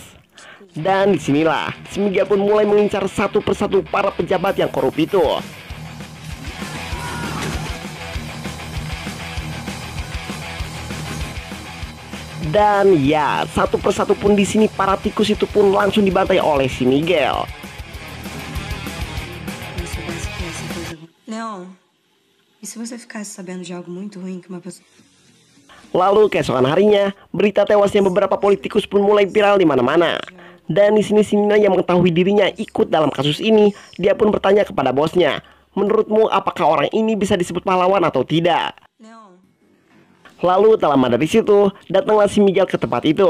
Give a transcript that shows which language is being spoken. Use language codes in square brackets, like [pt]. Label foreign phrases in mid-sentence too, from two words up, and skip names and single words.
[id] Dan disinilah, si Miguel pun mulai mengincar satu persatu para pejabat yang korup itu. Dan ya, satu persatu pun di sini para tikus itu pun langsung dibantai oleh si Miguel. [pt] Leon, e se você ficasse sabendo de algo muito ruim que uma pessoa... [id] Lalu keesokan harinya, berita tewasnya beberapa politikus pun mulai viral di mana-mana. Dan di sini si Nina yang mengetahui dirinya ikut dalam kasus ini, dia pun bertanya kepada bosnya, menurutmu apakah orang ini bisa disebut pahlawan atau tidak? Lalu tak lama dari situ, datanglah si Miguel ke tempat itu.